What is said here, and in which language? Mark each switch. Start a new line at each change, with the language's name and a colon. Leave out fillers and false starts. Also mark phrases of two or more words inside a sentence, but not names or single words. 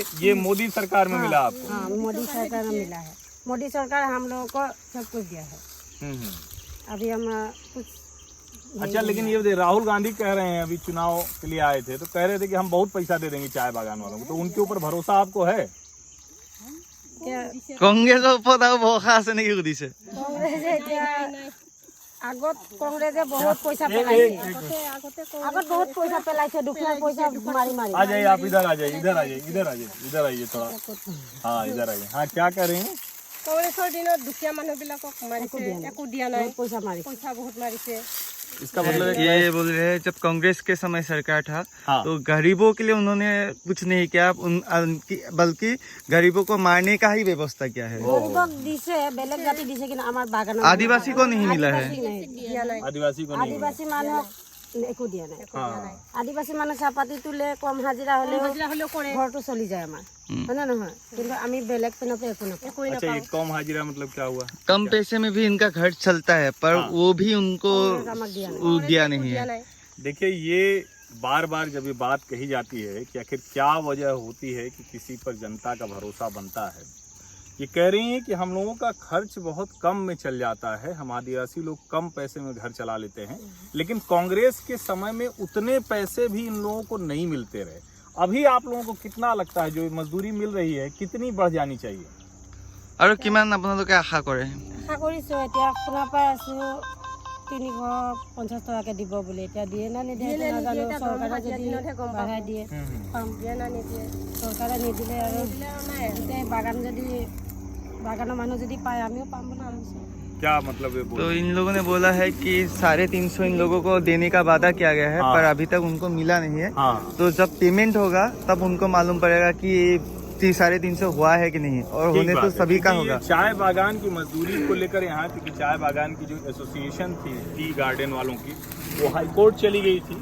Hindi: तो ये मोदी सरकार में मिला आपको? हाँ, मोदी सरकार में मिला है। मोदी सरकार हम लोगों को सब कुछ दिया है। अभी हम कुछ अच्छा, लेकिन ये राहुल गांधी कह रहे हैं, अभी चुनाव के लिए आए थे तो कह रहे थे कि हम बहुत पैसा दे देंगे चाय बागान वालों को, तो उनके ऊपर भरोसा आपको है?
Assamese: কংগ্ৰেছৰ ওপৰত আৰু ভৰসা আছে নেকি সুধিছে? আগত কংগ্ৰেছে বহুত পইচা পেলাইছে, আগত বহুত পইচা পেলাইছে, দুখীয়া পইচা মাৰি মাৰি।
Hindi: आ जाइए आप, इधर आ जाइए, इधर आइए थोड़ा। हाँ इधर आइए। हाँ क्या कह रही हैं?
Assamese: কংগ্ৰেছৰ দিনত দুখীয়া মানুহবিলাকক মাৰিছে, একো দিয়া নাই, পইচा मारी। পইচা বহুত মাৰিছে।
Hindi: इसका मतलब ये बोल रहे हैं जब कांग्रेस के समय सरकार था हाँ। तो गरीबों के लिए उन्होंने कुछ नहीं किया, बल्कि गरीबों को मारने का ही व्यवस्था किया है।
Assamese: গরিবক দিছে, বেলেগ জাতি দিছে, কিন্তু আমাৰ বাগানত
Hindi: आदिवासी को नहीं मिला है। आदिवासी को नहीं
Assamese: আদিবাসী মানুহক একো দিয়া নাই। আদিবাসী মানুহ চাহপাতি তোলে, কম হাজিৰা হ'লেও ঘৰটো চলি যায় আমাৰ, হয় নে নহয়? কিন্তু আমি বেলেগ পিনতে একো নাপাওঁ।
Hindi: अच्छा, ये कम हाजिरा मतलब क्या हुआ? कम पैसे में भी इनका घर चलता है, पर वो भी उनको दिया नहीं है। देखिए ये बार बार जब ये बात कही जाती है कि आखिर क्या वजह होती है कि किसी पर जनता का भरोसा बनता है, ये कह रही हैं कि हम लोगों का खर्च बहुत कम में चल जाता है, हम आदिवासी लोग कम पैसे में घर चला लेते हैं, लेकिन कांग्रेस के समय में उतने पैसे भी इन लोगों को नहीं मिलते रहे। अभी आप लोगों को कितना लगता है जो मजदूरी मिल रही है कितनी बढ़ जानी चाहिए?
Assamese: আৰু কিমান আপোনালোকে আশা কৰে? আশা কৰিছোঁ, এতিয়া শুনা পাই আছোঁ 350 টকাকে দিব বুলি। এতিয়া দিয়ে না নিদিয়ে নাজানো, চৰকাৰে যদি বঢ়াই দিয়ে পাম, দিয়ে না নিদিয়ে। চৰকাৰে নিদিলে আৰু গোটেই বাগানৰ মানুহ যদি পায় আমিও পাম বুলি ভাবিছোঁ।
Hindi: क्या मतलब है? तो इन लोगों ने बोला है कि 350 इन लोगों को देने का वादा किया गया है, पर अभी तक उनको मिला नहीं है। तो जब पेमेंट होगा तब उनको मालूम पड़ेगा कि 350 हुआ है कि नहीं, और होने तो सभी का होगा। चाय बागान की मजदूरी को लेकर यहाँ की चाय बागान की जो एसोसिएशन थी टी गार्डन वालों की, वो हाई कोर्ट चली गई थी।